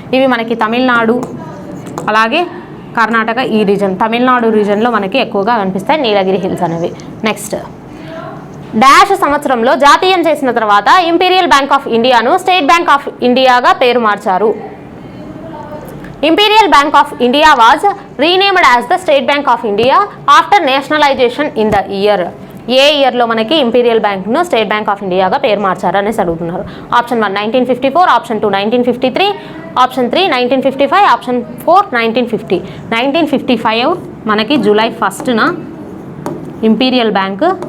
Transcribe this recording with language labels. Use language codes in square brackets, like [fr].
[te] ఇవి మనకి తమిళనాడు అలాగే కర్ణాటక ఈ రీజన్, తమిళనాడు రీజన్లో మనకి ఎక్కువగా కనిపిస్తాయి నీలగిరి హిల్స్ అనేవి. నెక్స్ట్, డాష్ సంవత్సరంలో జాతీయం చేసిన తర్వాత ఇంపీరియల్ బ్యాంక్ ఆఫ్ ఇండియాను స్టేట్ బ్యాంక్ ఆఫ్ ఇండియాగా పేరు మార్చారు. [en] Imperial Bank of India was renamed as the State Bank of India after nationalization in the year. [te] ఏ ఇయర్లో మనకి ఇంపీరియల్ బ్యాంక్ను స్టేట్ బ్యాంక్ ఆఫ్ ఇండియాగా పేరు మార్చారు అనేసి అడుగుతున్నారు. Option 1 1954, option 2 1953, option 3 1955, option 4 1950. 1955 మనకి జూలై 1న ఇంపీరియల్ బ్యాంక్